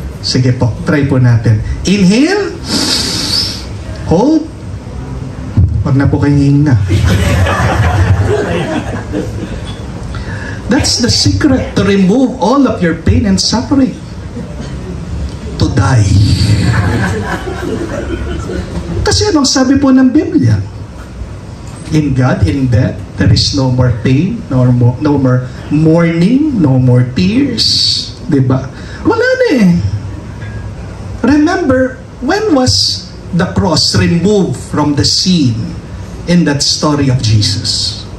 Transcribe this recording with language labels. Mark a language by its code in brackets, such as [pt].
[tl] Sige po, try po natin. [en] Inhale. Hold. [tl] Wag na po kayong hingna. [en] That's the secret to remove all of your pain and suffering. To die. [tl] Kasi anong sabi po ng Biblia? [en] In God, in death, there is no more pain, no more mourning, no more tears. [tl] Diba? Wala na eh. [en] Remember, when was the cross removed from the scene in that story of Jesus?